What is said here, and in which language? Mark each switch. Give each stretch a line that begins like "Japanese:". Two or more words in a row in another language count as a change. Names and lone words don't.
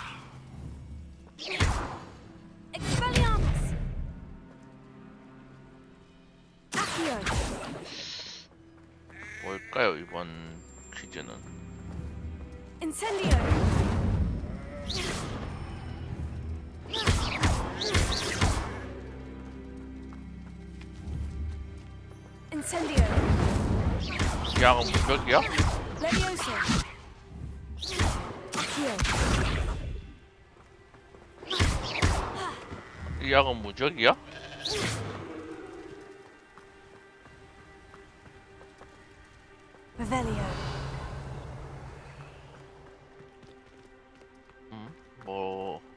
Korean: Expelliarmus. Accio. 뭘까요 이번 퀴즈는? Incendio. Incendio. 양은 무적이야? Levioso. Accio. 이 약은 무적이야? Revelio. 뭐...